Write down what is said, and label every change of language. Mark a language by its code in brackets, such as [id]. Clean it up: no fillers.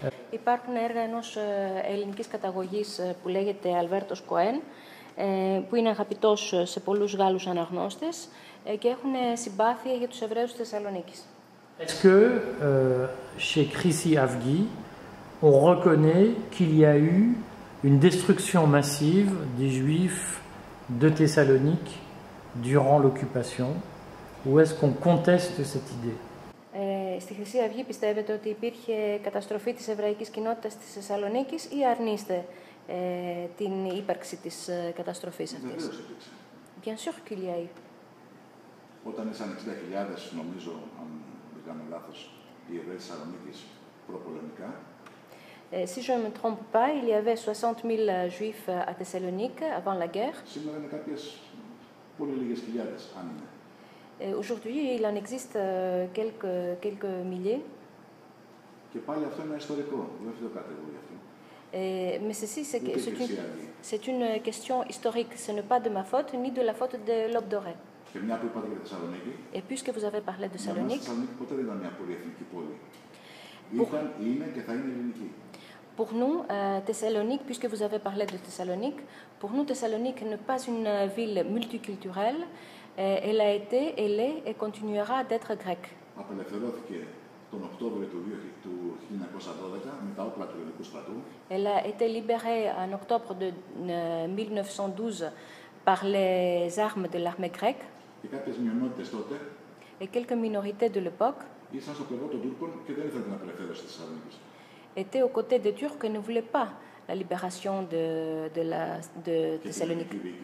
[el] Υπάρχουν έργα ενός ελληνικής καταγωγής που λέγεται Αλβέρτος Κοέν, που είναι αγαπητός σε πολλούς Γάλλους αναγνώστες και έχουν συμπάθεια για τους Εβραίους της Θεσσαλονίκης. [fr] Est-ce que chez Chrissy Avgi, on reconnaît qu'il y a eu une destruction massive des Juifs de Thessalonique durant l'occupation, ou est-ce qu'on conteste cette idée? [el] Στη Χρυσή Αυγή πιστεύετε ότι υπήρχε καταστροφή της εβραϊκής κοινότητας της Θεσσαλονίκης ή αρνείστε την ύπαρξη της καταστροφής αυτής? Βεβαίως υπήρξε. [fr] Bien sûr qu'il y a eu. [el] Όταν ήσαν 60.000, νομίζω, αν δεν κάνω λάθος, οι Εβραίοι της Θεσσαλονίκης προπολεμικά. [fr] Si je ne me trompe pas, il y avait 60 000 juifs à Thessalonique avant la guerre. [el] Σήμερα είναι κάποιες πολύ λίγες χιλιάδες, αν είναι. [fr] Aujourd'hui, il en existe quelques milliers. [el] Και πάλι αυτό είναι ιστορικό, δεν φταίω κάτι εγώ γι' αυτό. [fr] Mais ceci, c'est une question historique. Ce n'est pas de ma faute, ni de la faute de l'Aube dorée. [el] Και μια που είπατε για τη Θεσσαλονίκη, [fr] Et puisque vous avez parlé de [el] για μας η [fr] Salonique, [el] Θεσσαλονίκη ποτέ δεν ήταν μια πολυεθνική πόλη. Ήταν, είναι και θα είναι ελληνική. [fr] pour nous, Thessalonique, puisque vous avez parlé de Thessalonique, pour nous, Thessalonique n'est pas une ville multiculturelle. Elle a été, elle est et continuera d'être grecque. [el] Απελευθερώθηκε τον Οκτώβριο του 1912 με τα όπλα του ελληνικού στρατού. [fr] Elle a été libérée en octobre de 1912 par les armes de l'armée grecque. [el] Και κάποιες μειονότητες τότε [fr] Et quelques minorités de l'époque [el] ήσαν στο πλευρό των Τούρκων και δεν ήθελαν την απελευθέρωση της Θεσσαλονίκης. [fr] étaient aux côtés des Turcs et ne voulaient pas la libération de Thessalonique.